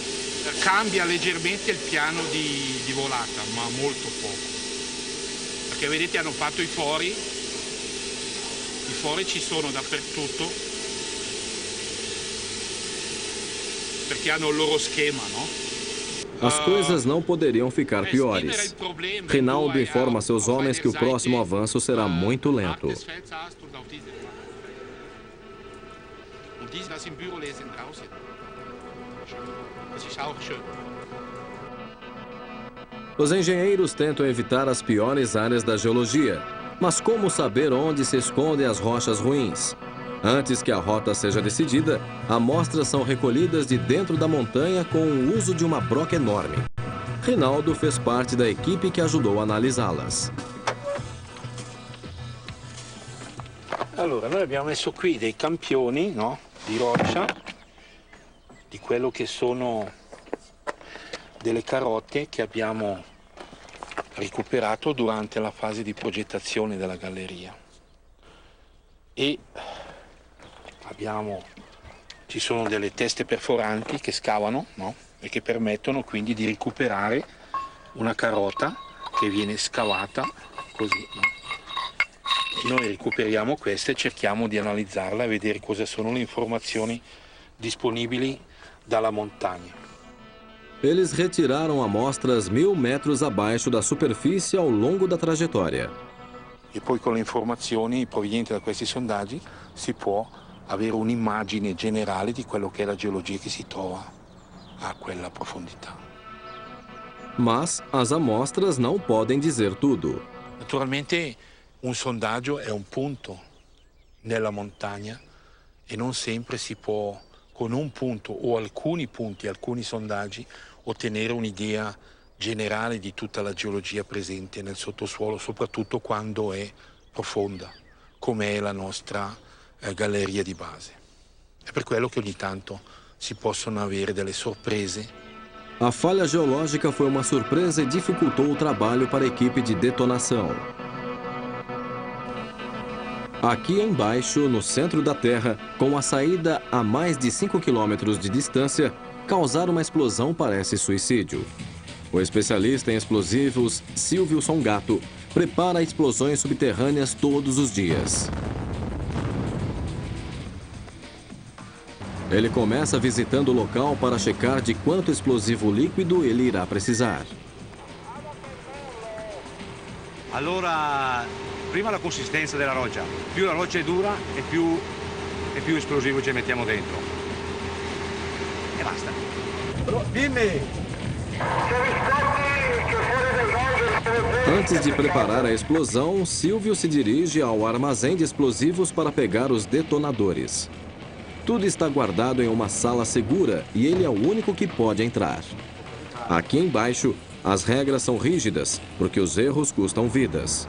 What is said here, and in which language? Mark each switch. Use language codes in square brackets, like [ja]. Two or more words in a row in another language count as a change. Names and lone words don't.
[it] Cambia leggermente il piano di volata, ma molto poco. Perché vedete hanno fatto i fori ci sono dappertutto, perché hanno il loro schema, no? [pt] As coisas não poderiam ficar piores. Reinaldo informa seus homens que o próximo avanço será muito lento. Os engenheiros tentam evitar as piores áreas da geologia. Mas como saber onde se escondem as rochas ruins? Antes que a rota seja decidida, amostras são recolhidas de dentro da montanha com o uso de uma broca enorme. Rinaldo fez parte da equipe que ajudou a analisá-las. [it] Allora, noi abbiamo messo qui dei campioni, no, di roccia, di quello che sono delle carote che abbiamo recuperato durante la fase di progettazione della galleria. E ci sono delle teste perforanti che scavano, no, e che permettono quindi di recuperare una carota che viene scavata così, no? Noi recuperiamo questa e cerchiamo di analizzarla e vedere cosa sono le informazioni disponibili dalla montagna. [pt] Eles retiraram amostras 1000 metros abaixo da superfície ao longo da trajetória. [it] E poi con le informazioni provenienti da questi sondaggi si può avere un'immagine generale di quello che è la geologia che si trova a quella profondità. [pt] Mas as amostras não podem dizer tudo. [it] Naturalmente un sondaggio è un punto nella montagna e non sempre si può con un punto o alcuni punti, alcuni sondaggi, ottenere un'idea generale di tutta la geologia presente nel sottosuolo, soprattutto quando è profonda, come è la nostra galleria di base. È per quello che ogni tanto si possono avere delle sorprese. [pt] A falha geológica foi uma surpresa e dificultou o trabalho para a equipe de detonação. Aqui embaixo, no centro da Terra, com a saída a mais de 5 quilômetros de distância, causar uma explosão parece suicídio. O especialista em explosivos, Silvio Songato, prepara explosões subterrâneas todos os dias. Ele começa visitando o local para checar de quanto explosivo líquido ele irá precisar. [it] Allora, prima la consistenza della roccia. Più la roccia è dura e più esplosivo ci mettiamo dentro. E basta. Dimmi! [pt] Antes de preparar a explosão, Silvio se dirige ao armazém de explosivos para pegar os detonadores. Tudo está guardado em uma sala segura e ele é o único que pode entrar. Aqui embaixo, as regras são rígidas, porque os erros custam vidas.